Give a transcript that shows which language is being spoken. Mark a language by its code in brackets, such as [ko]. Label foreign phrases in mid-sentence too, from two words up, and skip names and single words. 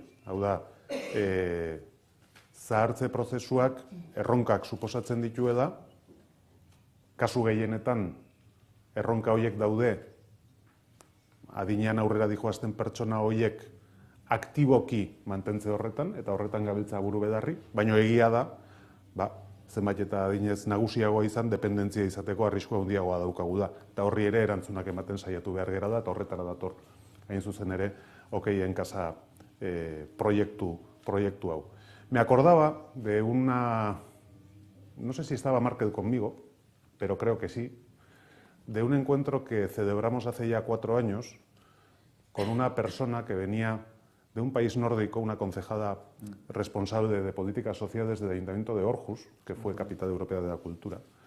[eu] Hau da, zahartze prozesuak erronkak suposatzen dituela, kasu gehienetan erronka horiek daude, adinean aurrera dijoazten pertsona horiek aktiboki mantentze horretan, eta horretan gabiltza buru bedarri, baina egia da, zenbait eta adinez nagusiagoa izan, dependentzia izateko arriskua handiagoa daukagu da. Eta horri ere erantzunak ematen saiatu behar gera da, eta horretara dator, hain zuzen ere, Okeien Kasa proiektu hau. [es] Me acordaba de una, no sé si estaba Márquez conmigo, pero creo que sí, de un encuentro que celebramos hace ya 4 años con una persona que venía de un país nórdico, una concejala responsable de políticas sociales del Ayuntamiento de Aarhus, que fue capital europea de la cultura.